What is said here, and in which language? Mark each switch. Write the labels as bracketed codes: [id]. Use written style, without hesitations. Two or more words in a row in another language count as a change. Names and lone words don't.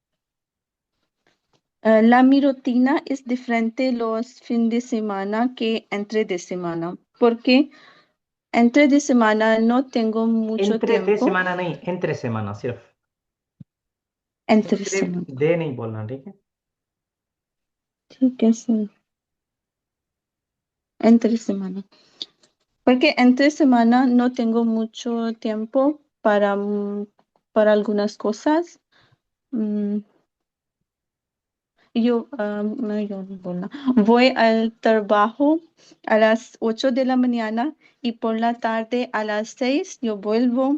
[es] Mi rutina es diferente los fines de semana que entre de semana, porque entre de semana no tengo mucho entre de tiempo. semana नहीं, entre semana सिर्फ। Entre entre semana. [hi] de नहीं बोलना, ठीक है। ठीक है सर [es] entre semana porque entre semana no tengo mucho tiempo para algunas cosas. Mm, yo no बोलना voy al trabajo a las 8 de la mañana y por la tarde a las 6 yo vuelvo.